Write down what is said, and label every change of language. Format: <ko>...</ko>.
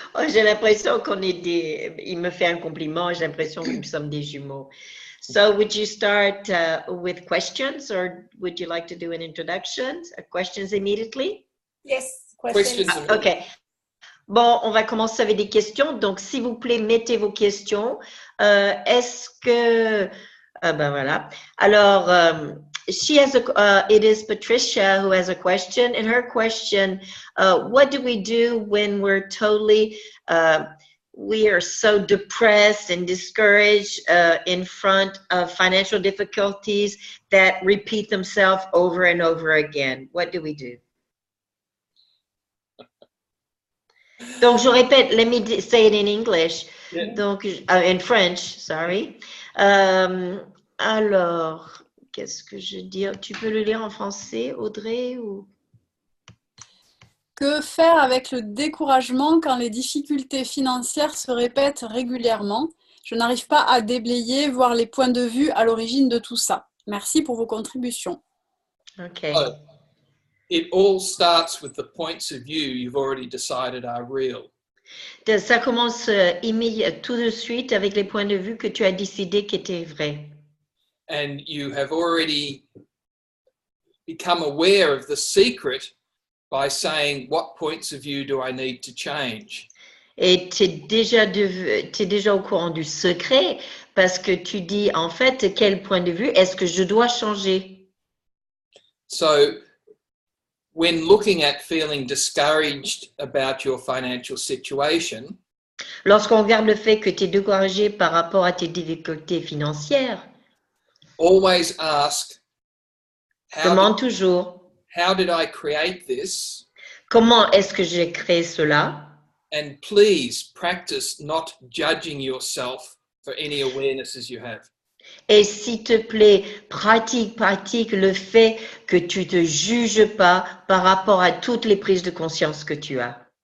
<fr>Oh, j'ai l'impression qu'on est des. Il me fait un compliment. J'ai l'impression que nous sommes des jumeaux.</fr> <en>So, would you start with questions, or would you like to do an introduction? Questions immediately? Yes. Questions. OK.</en> <fr>Bon, on va commencer avec des questions. Donc, s'il vous plaît, mettez vos questions. Est-ce que... ben voilà. Alors,</fr> <en>she has it is Patricia who has a question. And her question, what do we do when we're totally... we are so depressed and discouraged in front of financial difficulties that repeat themselves over and over again? What do we do?</en> <fr>Donc, je répète,</fr> <en>let me say it in English. Yeah. Donc, in French, sorry.</en> <fr>Alors, qu'est-ce que je dis? Tu peux le lire en français, Audrey, ou... Que faire avec le découragement quand les difficultés financières se répètent régulièrement? Je n'arrive pas à déblayer, voir les points de vue à l'origine de tout ça. Merci pour vos contributions. OK.</fr> <en>It all starts with the points of view you've already decided are real.</en> <fr>Ça commence tout de suite avec les points de vue que tu as décidé qui étaient vrais.</fr> <en>And you have already become aware of the secret by saying, what points of view do I need to change?</en> <fr>Et tu es déjà au courant du secret parce que tu dis, en fait, quel point de vue est-ce que je dois changer?</fr> <en>So, when looking at feeling discouraged about your financial situation,</en> <fr>Lorsqu'on regarde le fait que tu es découragé par rapport à tes difficultés financières,</fr> <en>always ask,</en> <fr>demande toujours,</fr> <en>how did I create this?</en> <fr>comment est-ce que j'ai créé cela?</fr> <en>And please practice not judging yourself for any awarenesses you have.</en> <fr>Et s'il te plaît, pratique le fait que tu te juges pas par rapport à toutes les prises de conscience que tu as.</fr>